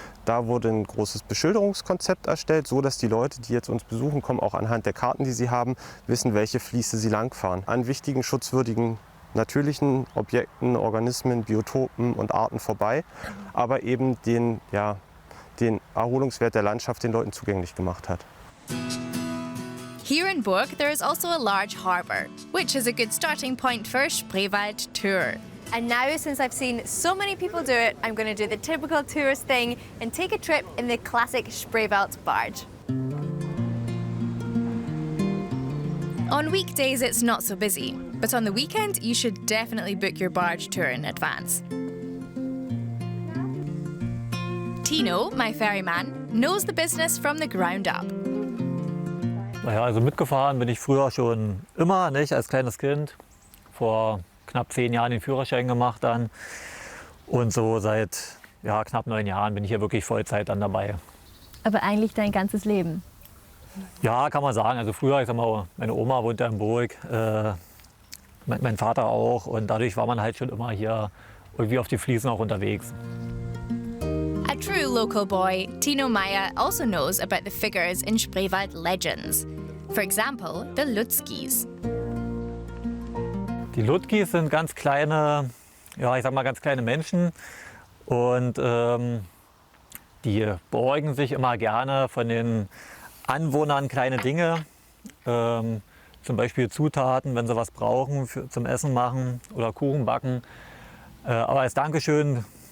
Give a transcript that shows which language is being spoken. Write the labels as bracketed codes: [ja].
[de] Da wurde ein großes Beschilderungskonzept erstellt, so dass die Leute, die jetzt uns besuchen kommen, auch anhand der Karten, die sie haben, wissen, welche Fließe sie langfahren. An wichtigen, schutzwürdigen natürlichen Objekten, Organismen, Biotopen und Arten vorbei, aber eben den Erholungswert der Landschaft den Leuten zugänglich gemacht hat. [en] Here in Burg, there is also a large harbour, which is a good starting point for a Spreewald tour. And now, since I've seen so many people do it, I'm going to do the typical tourist thing and take a trip in the classic Spreewald barge. On weekdays, it's not so busy, but on the weekend, you should definitely book your barge tour in advance. Tino, my ferryman, knows the business from the ground up. [de] Naja, also mitgefahren bin ich früher schon immer, nicht, als kleines Kind. Vor knapp 10 Jahren den Führerschein gemacht dann. Und so seit knapp 9 Jahren bin ich hier wirklich Vollzeit dann dabei. Aber eigentlich dein ganzes Leben? Ja, kann man sagen. Also früher, ich sag mal, meine Oma wohnt ja in Burg, mein Vater auch. Und dadurch war man halt schon immer hier irgendwie auf die Fliesen auch unterwegs. [en] A true local boy, Tino Meyer also knows about the figures in Spreewald legends. For example, the Lutzkis. [de] Die Lutzkis sind ganz kleine, ganz kleine Menschen. Und die beäugen sich immer gerne von den Anwohnern kleine Dinge. Zum Beispiel Zutaten, wenn sie was brauchen zum Essen machen oder Kuchen backen. Aber als Dankeschön